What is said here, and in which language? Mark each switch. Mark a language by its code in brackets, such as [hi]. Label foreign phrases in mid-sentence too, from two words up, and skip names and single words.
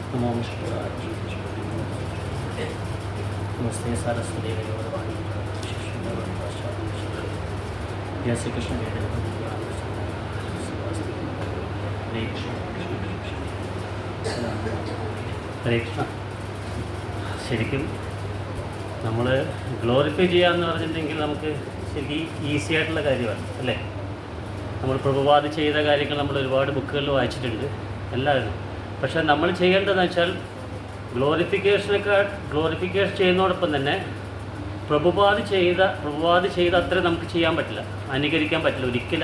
[sa] नमो विष्णुराय नमस्ते सारस्वती गौरवाणी जय श्री कृष्ण ഹരേ കൃഷ്ണ. [ml] ശരിക്കും നമ്മൾ ഗ്ലോറിഫൈ ചെയ്യാമെന്ന് പറഞ്ഞിട്ടുണ്ടെങ്കിൽ നമുക്ക് ശരിക്കും ഈസി ആയിട്ടുള്ള കാര്യമാണ് അല്ലേ. നമ്മൾ പ്രഭുപാദ് ചെയ്ത കാര്യങ്ങൾ നമ്മൾ ഒരുപാട് ബുക്കുകളിൽ വായിച്ചിട്ടുണ്ട് എല്ലാവരും. പക്ഷേ നമ്മൾ ചെയ്യേണ്ടതെന്ന് വെച്ചാൽ ഗ്ലോറിഫിക്കേഷൻ ചെയ്യുന്നതോടൊപ്പം തന്നെ പ്രഭുപാദ് ചെയ്ത അത്രയും നമുക്ക് ചെയ്യാൻ പറ്റില്ല, അനുകരിക്കാൻ പറ്റില്ല ഒരിക്കലും.